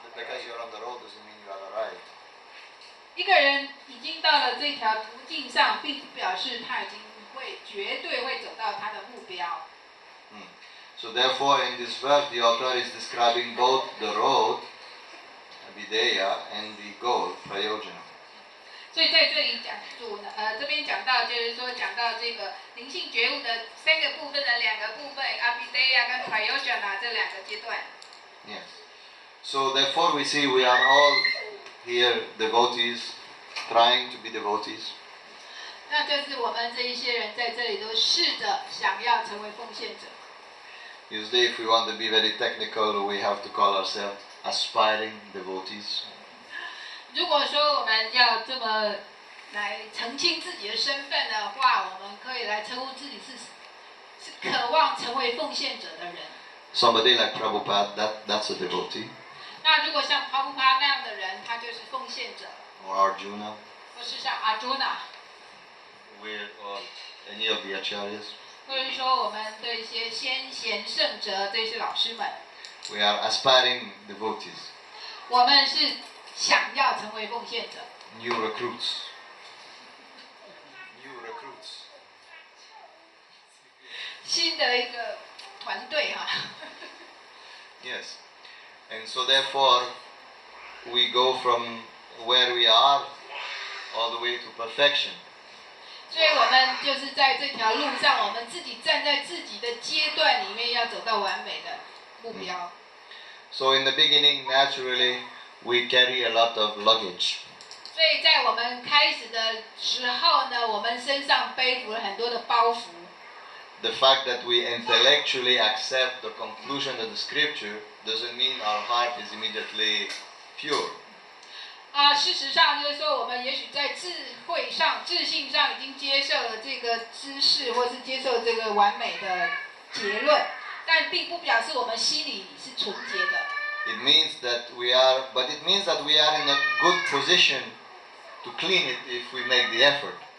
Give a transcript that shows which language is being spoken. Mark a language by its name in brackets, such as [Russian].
[English] Because you're on the road doesn't mean you have arrived. [Chinese] 一个人已经到了这条途径上，并不表示他已经绝对会走到他的目标。 [English] So therefore, in this verse, the author is describing both the road, Hridaya, and the goal, prayojana. [Chinese] 所以在这里这边讲到，就是说讲到这个灵性觉悟的三个部分的两个部分 ，Hridaya 跟 prayojana 这两个阶段。 [English] Yes. So therefore, we see we are all here devotees, trying to be devotees. [Chinese] 那就是我们这一些人在这里都试着想要成为奉献者。 [English] Usually, if we want to be very technical, we have to call ourselves aspiring devotees. [Chinese] 如果说我们要这么来澄清自己的身份的话，我们可以来称呼自己是渴望成为奉献者的人。 [English] Somebody like Prabhupada, that's a devotee. [Chinese] 那如果像 Prabhupada 那样的人，他就是奉献者。 [English] Or Arjuna. [Chinese] 或是像 Arjuna。 [English] Or any of the acharyas. [Chinese] 或者说我们的一些先贤圣哲这些老师们。 [English] We are aspiring devotees. [Chinese] 我们是想要成为奉献者。 [English] New recruits. New recruits. [Chinese] 新的一个团队哈。 [English] Yes. And so therefore, we go from where we are all the way to perfection. [Chinese] 所以我们就是在这条路上，我们自己站在自己的阶段里面，要走到完美的目标。 [English] So in the beginning, naturally, we carry a lot of luggage. [Chinese] 所以在我们开始的时候呢，我们身上背负了很多的包袱。 [English] The fact that we intellectually accept the conclusion of the scripture doesn't mean our heart is immediately pure. [Chinese] 事实上就是说，我们也许在智慧上、智性上已经接受了这个知识，或是接受这个完美的结论，但并不表示我们心里是纯洁的。 [English] It means that we are in a good position to clean it if we make the effort.